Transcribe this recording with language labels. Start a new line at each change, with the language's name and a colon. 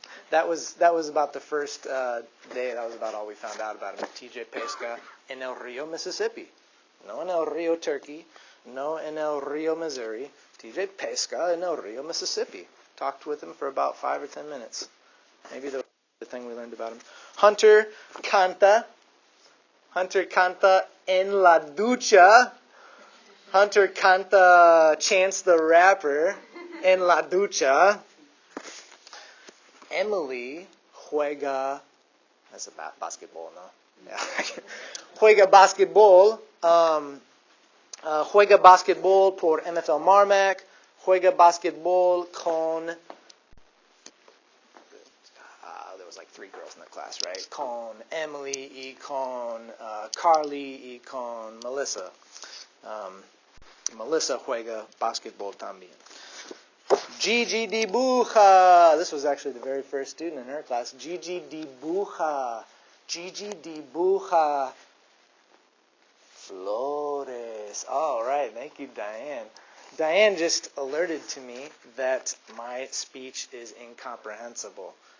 English: That was about the first day. That was about all we found out about him. TJ Pesca in El Rio, Mississippi. No in El Rio, Turkey. No in El Rio, Missouri. TJ Pesca in El Rio, Mississippi. Talked with him for about 5 or 10 minutes. Maybe the thing we learned about him.
Spanish: Hunter canta. Hunter canta en la ducha. Hunter canta Chance the Rapper en la ducha. Emily juega.
English: That's a basketball, no? Yeah.
Spanish: Juega basketball. Juega basketball por MFL Marmac. Juega basketball con.
English: There was like 3 girls in the class, right?
Spanish: Con Emily y con Carly y con Melissa. Melissa juega basketball también. Gigi dibuja.
English: This was actually the very first student in her class.
Spanish: Gigi dibuja. Gigi dibuja flores.
English: All right. Thank you, Diane. Diane just alerted to me that my speech is incomprehensible.